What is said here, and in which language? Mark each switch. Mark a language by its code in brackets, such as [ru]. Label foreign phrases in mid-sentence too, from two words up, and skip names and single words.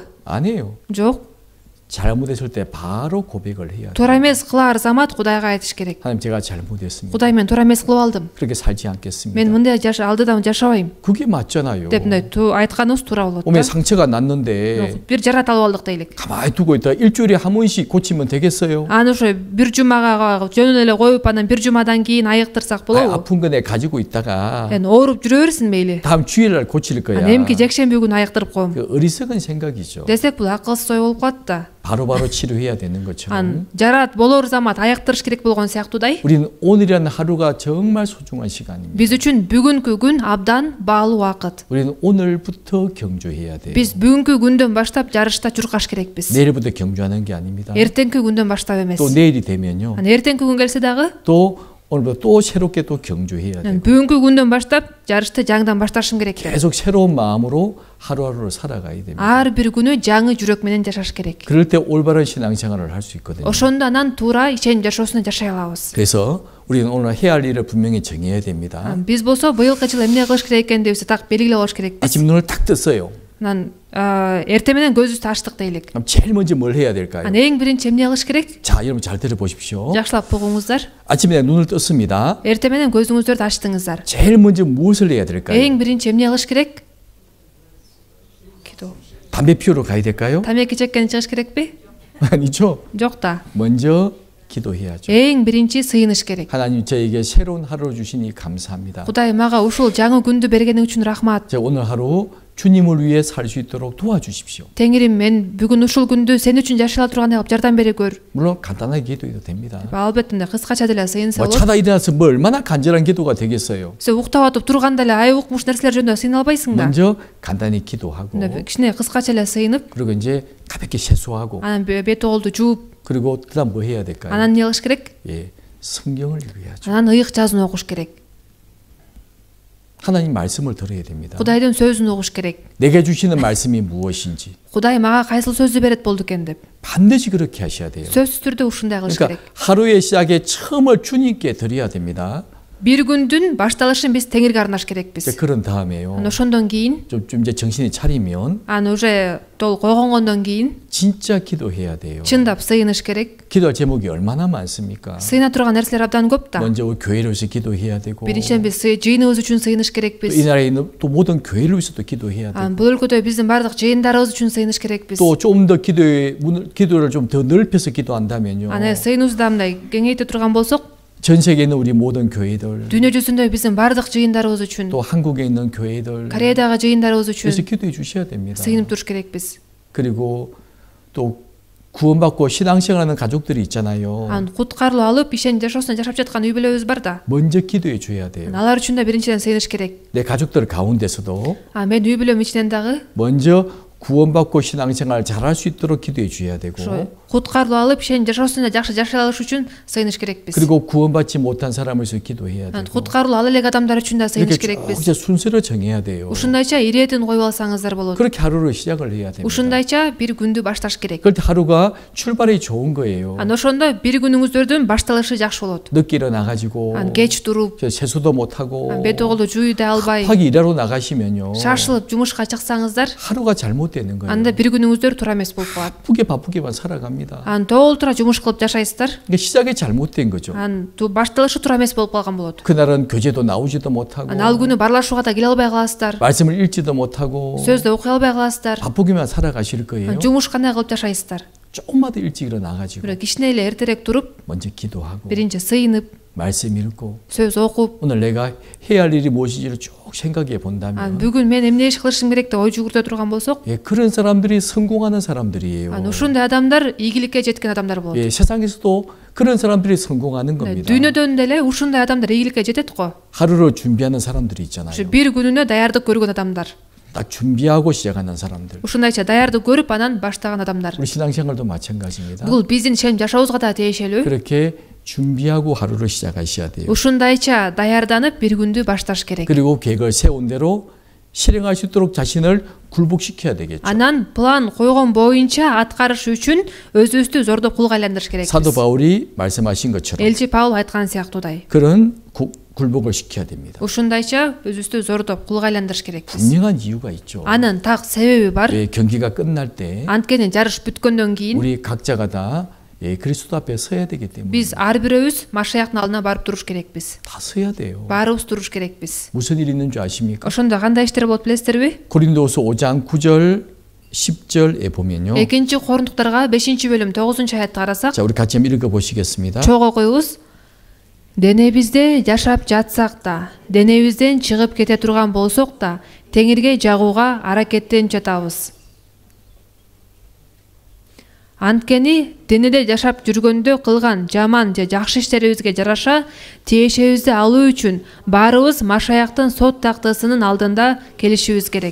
[ko] 아니에요. [ky] жок. [ko] 잘못했을 때 바로 고백을 해야 돼요. [ky] туура эмес кылаар замат Кудайга айтыш керек. [ko] 하나님 제가 잘못했습니다. [ky] Кудай мен туура эмес кылып алдым. [ko] 그렇게 살지 않겠습니다. [ky] мен мындай алдыда жашабайм. [ko] 그게 맞잖아요. [ky] деп мындай айтканыбыз туура болот [ko] 몸에 [ky] да. [ko] 상처가 났는데 [ky] бир жарат алып алдык дейлик. [ko] 가만히 두고 있다 일주일에 한 번씩 고치면 되겠어요? [ky] аны ошо бир жумага жөнүн эле коюп анан бир жумадан кийин айыктырсак болобу? [ko] 아픈 거네 가지고 있다가 [ky] эми ооруп жүрө берсин мейли. [ko] 다음 주일날 고칠 거야. [ky] анан эмки жекшемби күнү айыктырып коем. [ko] 그 어리석은 생각이죠. [ky] десек бул акылсыз ой болуп калат да. [ko] 바로바로 치료해야 되는 것처럼 [ky] ан жарат болор замат айыктырыш керек болгон сыяктуудай [ko] 우리는 오늘이라는 하루가 정말 소중한 시간입니다. [ky] биз үчүн бүгүнкү күн абдан баалуу убакыт. [ko] 우리는 오늘부터 경주해야 돼요. [ky] биз бүгүнкү күндөн баштап жарышта чуркаш керекпиз. [ko] 내일부터 경주하는 게 아닙니다. [ky] эртеңки күндөн баштап эмес. [ko] 또 내일이 되면요. [ky] анан эртеңки күн келсе дагы [ko] 또 오늘부터 또 새롭게 또 경주해야 돼요. [ky] бүгүнкү күндөн баштап жарышты жаңыдан башташым керек. [ko] 계속 새로운 마음으로 하루하루를 살아가야 됩니다. [ky] ар бир күнү жаңы жүрөк менен жашаш керек. [ko] 그럴 때 올바른 신앙생활을 할 수 있거든요. [ky] ошондо анан туура ишеним жашоосуна жашай алабыз. [ko] 그래서 우리는 오늘 해야 할 일을 분명히 정해야 됩니다. [ky] биз болсо быйылкы жылы эмне кылыш керек экендигибизди так белгилеп алыш керекпиз. [ko] 아침 눈을 딱 떴어요. [ky] анан эртең менен көзүбүздү ачтык дейлик. [ko] 그럼 제일 먼저 뭘 해야 될까요? [ky] анан эң биринчи эмне кылыш керек? [ko] 자, 여러분 잘 들어보십시오. [ky] жакшылап угуңуздар. [ko] 아침에 눈을 떴습니다. [ky] эртең менен көзүңүздөрдү ачтыңыздар. [ko] 제일 먼저 무엇을 해야 될까요? [ky] эң биринчи эмне кылыш керек? [ko] кидо. 담배 피우러 가야 될까요? [ky] тамеки чеккени чыгыш керекпи? [ko] 아니죠. [ky] жок да. [ko] 먼저 기도해야죠. [ky] эң биринчи сыйыныш керек. [ko] 하나님 저에게 새로운 하루를 주시니 감사합니다. [ky] Кудай мага ушул жаңы күндү бергениң үчүн рахмат. [ko] 제가 오늘 하루 주님을 위해 살 수 있도록 도와주십시오. [ky] Теңирим, мен бүгүн ушул күндү сен үчүн жашай ала тургандай кылып жардам бере көр. [ko] 물론 간단하게 기도해도 됩니다. [ky] албетте кыскача деле сыйынса [ko] 뭐 [ky] болот. [ko] 자다 일어나서 뭐 얼마나 간절한 기도가 되겠어요. [ky] сен уктап атып турганда эле ай укмуш нерселер жөнүндө сыйына албайсың да. [ko] 먼저 간단히 기도하고 [ky] кичине кыскача эле сыйынып, [ko] 그리고 이제 가볍게 세수하고 [ky] анан бет оголду жууп, [ko] 그리고 그다음 뭐 해야 될까요? [ky] анан эмне кылыш керек? [ko] 예, 성경을 읽어야죠. [ky] анан ыйык жазууну окуш керек. [ko] 하나님 말씀을 들어야 됩니다. [ky] Кудайдын сөзүн угуш керек. [ko] 내게 주시는 말씀이 무엇인지 [ky] Кудай мага кайсыл сөздү берет болду экен деп. [ko] 반드시 그렇게 하셔야 돼요. [ky] сөзсүз түрдө ушундай кылыш [ko] 그러니까 [ky] керек. [ko] 하루의 시작에 처음을 주님께 드려야 됩니다. [ky] бир күндүн башталышын биз Теңирге арнаш керекпиз. [ko] 그런 다음에요. [ky] анан ошондон кийин, [ko] 좀 이제 정신이 차리면 [ky] анан уже толук койгонгондон кийин [ko] 진짜 기도해야 돼요. [ky] чындап сыйыныш керек. [ko] 기도할 제목이 얼마나 많습니까? [ky] сыйына турган нерселер абдан көп да. [ko] 먼저 우리 교회를 위해서 기도해야 되고 [ky] биринчиден биз жыйыныбыз үчүн сыйыныш [ko] 또 [ky] керекпиз. [ko] 이 나라에 있는 또 모든 교회를 위해서도 기도해야 되고 [ky] анан бул өлкөдө биздин бардык жыйындарыбыз үчүн сыйыныш керекпиз. [ko] 또 좀 더 기도를 좀 더 넓혀서 기도한다면요. [ky] анан сыйыныбызды да мындай кеңейте турган болсок, [ko] 전 세계에 있는 우리 모든 교회들 [ky] дүйнө жүзүндө биздин бардык жыйындарыбыз үчүн, [ko] 또 한국에 있는 교회들 [ky] Кореядагы жыйындарыбыз [ko] 그래서 [ky] үчүн [ko] 기도해 주셔야 됩니다. [ky] сыйынып туруш керекпиз. [ko] 그리고 또 구원받고 신앙생활하는 가족들이 있잖아요. [ky] анан куткарылып алып ишеним жашоосуна жашап жаткан үй бүлөбүз бар да. [ko] 먼저 기도해 줘야 돼요. [ky] алар үчүн да биринчиден сыйыныш керек. [ko] 내 가족들 가운데서도 [ky] мен үй бүлөм ичинен дагы [ko] 먼저 구원받고 신앙생활 잘할 수 있도록 기도해 줘야 되고 [ky] ошо куткарылып алып ишеним жашоосуна жакшы жашай алыш үчүн сыйыныш керекпиз. [ko] 그리고 구원받지 못한 사람을 위해서 기도해야 [ky] анан [ko] 되고 [ky] куткарылып ала элек адамдар үчүн да сыйыныш [ko] 이렇게 쭉 [ky] керекпиз. [ko] 이제 순서를 정해야 돼요. [ky] ушундайча иретин коюп алсаңыздар болот. [ko] 그렇게 하루를 시작을 해야 됩니다. [ky] ушундайча бир күндү башташ керек. [ko] 그럴 때 하루가 출발이 좋은 거예요. [ky] анан ошондо бир күнүңүздөрдүн башталышы жакшы болот. [ko] 늦게 일어나가지고 [ky] анан кеч туруп, [ko] 세수도 못하고 [ky] бет оголду жууй да албай, [ko] 급하게 일하러 나가시면요. [ky] шашылып жумушка чыксаңыздар, [ko] 하루가 잘못되는 거예요. [ky] анда бир күнүңүздөр туура эмес болуп калат. [ko] 바쁘게만 살아갑니다. [ky] анан тоолтура жумуш кылып жашайсыздар. [ko] 그러니까 시작이 잘못된 거죠. [ky] анан башталышы туура эмес болуп калган болот. [ko] 그날은 교제도 나오지도 못하고 [ky] анан ал күнү барлашууга да келе албай каласыздар. [ko] 말씀을 읽지도 못하고 [ky] сөздү окуй албай каласыздар. [ko] 바쁘게만 살아가실 거예요. [ky] жумуш кандай кылып жашайсыздар. [ko] 조금만 더 일찍 일어나가지고 [ky] бирок кичине эле эртерээк туруп, [ko] 먼저 기도하고 [ky] биринчи сыйынып, [ko] 말씀 읽고 [ky] сөз оқып, [ko] 오늘 내가 해야 할 일이 무엇인지를 쭉 생각해 본다면 [ky] бүгін мен эмне иш кылышым керек деп ой жүгүртө турган болсок, [ko] 예, 그런 사람들이 성공하는 사람들이에요. [ky] ушундай адамдар ийгиликке жеткен адамдар болот. [ko] 예, 세상에서도 그런 사람들이 성공하는 겁니다. [ky] Дүйнөдөн деле ушундай адамдар ийгиликке жетет го. [ko] 하루를 준비하는 사람들이 있잖아요. [ky] Ушу бир күнүнө даярдык көргөн адамдар. [ko] 딱 준비하고 시작하는 사람들. [ky] Ушундайча даярдык көрүп анан баштаган адамдар. [ko] 우리 신앙생활도 마찬가지입니다. [ky] Бул биздин ченим жашообузга да тиешелүү. [ko] 그렇게 준비하고 하루를 시작하셔야 돼요. [ky] Ушундайча даярданып бир күндү башташ керек. [ko] 그리고 계획을 세운 대로 실행할 수 있도록 자신을 굴복시켜야 되겠죠. [ky] Анан план койгон боюнча аткарыш үчүн өзүбүздү зордоп кулга айландырыш керекпиз. [ko] 사도 바울이 말씀하신 것처럼 [ky] Элчи Паул айткан сыяктуудай. [ko] 그런 굴복을 시켜야 됩니다. [ky] Ушундайча өзүбүздү зордоп кулга айландырыш керекпиз. [ko] 분명한 이유가 있죠. [ky] Анын так себеби бар. [ko] 예, 경기가 끝날 때 [ky] Анткени жарыш бүткөндөн кийин [ko] 우리 각자가 다 예, 그리스도 앞에 서야 되기 때문에 [ky] биз ар бирөөбүз Машаяктын алдына барып туруш керекпиз. [ko] 다 서야 돼요. [ky] Баарыбыз туруш керекпиз. [ko] 무슨 일 있는 줄 아십니까? [ky] Ошондо кандай иштер болот билесиздерби? [ko] 고린도후서 5장 9절 10절에 보면요. [ky] Экинчи Корундуктарга 5-бөлүм 9-аятты карасак, [ko] 자, 우리 같이 한번 읽어 보시겠습니다. [ky] чоң окуйбуз. Денебизде жашап жатсак да, денебизден чыгып кете турган болсок да, теңирге жагууга аракеттенип жатабыз. Анткени денеде жашап жүргөндө кылган жаман же жакшы иштерибизге жараша тиешебизди алуу үчүн баарыбыз Машаяктын сот тактысынын алдында келишибиз керек.